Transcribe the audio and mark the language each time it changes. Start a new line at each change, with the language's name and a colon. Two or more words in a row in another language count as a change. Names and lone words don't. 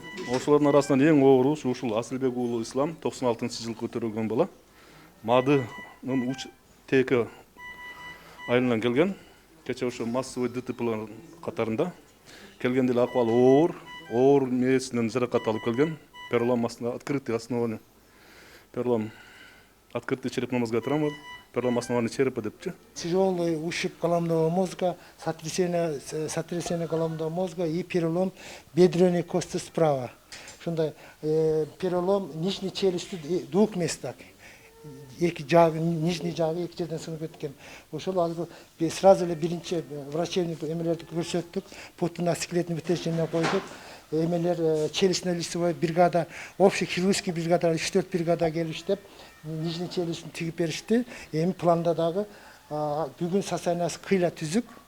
Kyrgyz: Ошолордун арасынан эң оору ушул Асылбек уулу Ислам 96-жылы көтөрүлгөн бала. Мадынын ТК айылынан келген. Кече ошо массовый ДТПлар катарында келген деле акыбалы оор мээсинен жаракат алып келген.
Russian: Перелом открытый основание. Перелом открытый черепно-мозговая травма. Перелом основания черепа депчи. Тяжелый ушиб головного мозга, сотрясение головного мозга и перелом бедренной кости справа. Шундай перелом нижней челюсти в двух местах.
Kyrgyz: Нижний жагы эки жерден сынып кеткен. Ошол азыр сразу эле биринчи врачебный эмелерди көрсөттүк.
Russian: Путно-скелетный вытяжение
Kyrgyz: койдук. Эмелер
Russian: челюстно-лицевой бригада, общий хирургический бригада,
Kyrgyz: 3-4 бригада келип иштеп, нижний челюстүн тигип беришти. Эми планда дагы бүгүн состояниясы кыйла түзүк.